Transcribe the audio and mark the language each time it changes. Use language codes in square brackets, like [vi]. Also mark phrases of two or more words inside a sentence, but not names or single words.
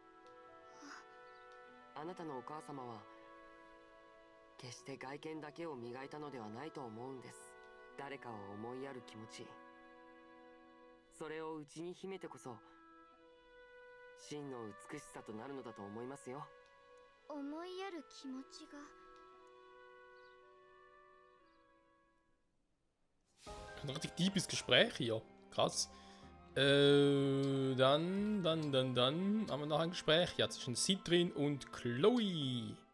[ja] あなたのお母様は決して外見だけを磨いたのではないと思うんです。誰かを思いやる気持ち、それを内に秘めてこそ真の美しさとなるのだと思いますよ。思いやる気持ちが。 [de] Ein richtig deepes Gespräch hier. Krass. Dann haben wir noch ein Gespräch ja, zwischen Citrin und Chloe.